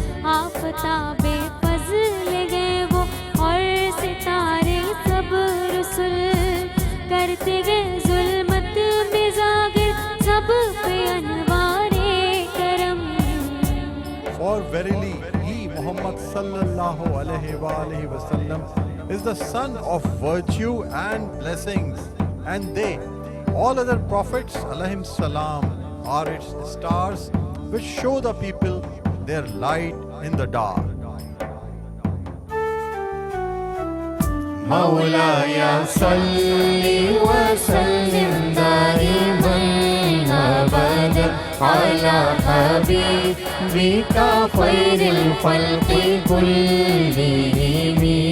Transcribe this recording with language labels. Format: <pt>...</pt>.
<ur>آفتاب فضل گئے وہ اور ستارے سب رسل کرتے گئے ظلمت میں ظاہر سب پہ انوار کرم.</ur> <en>For verily he Muhammad sallallahu alaihi wa alihi wasallam is the son of virtue and blessings, and they, all other prophets alayhim salam, are its stars which show the people their light in the dark.</en> <ar>مولاي صل وسلم دائما أبدا على حبيبك خير الخلق كلهم</ar>